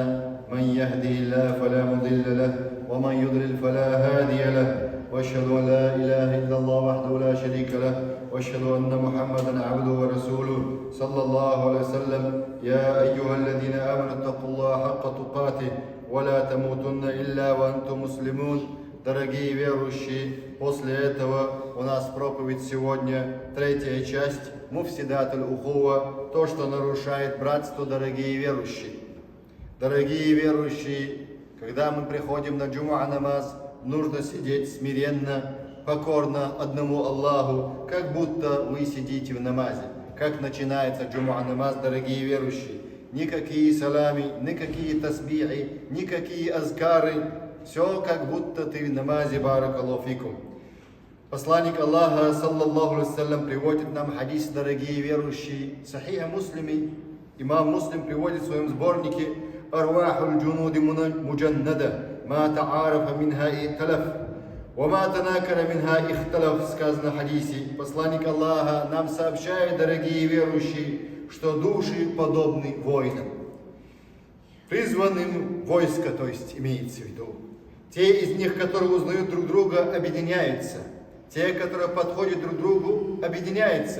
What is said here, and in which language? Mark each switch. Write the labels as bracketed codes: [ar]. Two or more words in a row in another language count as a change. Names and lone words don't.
[ar] من يهده الله فلا مضل له ومن يضلل فلا هادي له، وأشهد أن لا إله إلا الله وحده لا شريك له، وأشهد أن محمدا عبده ورسوله صلى الله عليه وسلم. يا أيها الذين آمنوا اتقوا الله حق تقاته ولا تموتن إلا وأنتم مسلمون. [ru] Дорогие верующие, после этого у нас проповедь сегодня, третья часть, [ar] مفسدات الأخوة, [ru] то, что нарушает братство, дорогие верующие. Дорогие верующие, когда мы приходим на джумуа намаз, нужно сидеть смиренно, покорно одному Аллаху, как будто вы сидите в намазе. Как начинается джумуа намаз, дорогие верующие? Никакие салами, никакие тасбихи, никакие азкары. Все как будто ты в намазе, [ar] بارك الله فيكم. [ru] Посланник Аллаха, [ar] صلى الله عليه وسلم, [ru] приводит нам хадис, дорогие верующие, Сахиха Муслими. Имам Муслим приводит в своем сборнике [ar] «الأرواح جنود مجندة ما تعارف منها اختلف وما تناكر منها اختلف, ва ма танакара минха ихталаф». [ru] Сказано в хадисе. Посланник Аллаха нам сообщает, дорогие верующие, что души подобны воинам, призванным войска, то есть имеется в виду. Те из них, которые узнают друг друга, объединяются. Те, которые подходят друг к другу, объединяются.